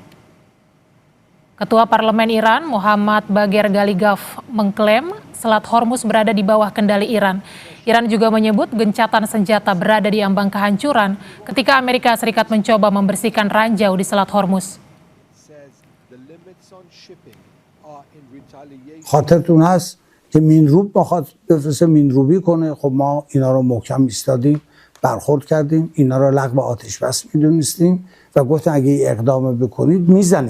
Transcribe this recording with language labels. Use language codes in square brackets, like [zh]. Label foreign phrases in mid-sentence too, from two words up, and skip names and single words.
[id] Ketua Parlemen Iran, Muhammad Bagher Ghalibaf, mengklaim Selat Hormuz berada di bawah kendali Iran. Iran juga menyebut gencatan senjata berada di ambang kehancuran ketika Amerika Serikat mencoba membersihkan ranjau di Selat Hormuz. [fa] خاطرتون هست که مینروب بخواد بفرسته مینروبی کنه. خب ما اینا رو محکم ایستادیم، برخورد کردیم، اینا رو لغو آتش بس میدونستیم و گفتن اگه اقدام بکنید میزنیم.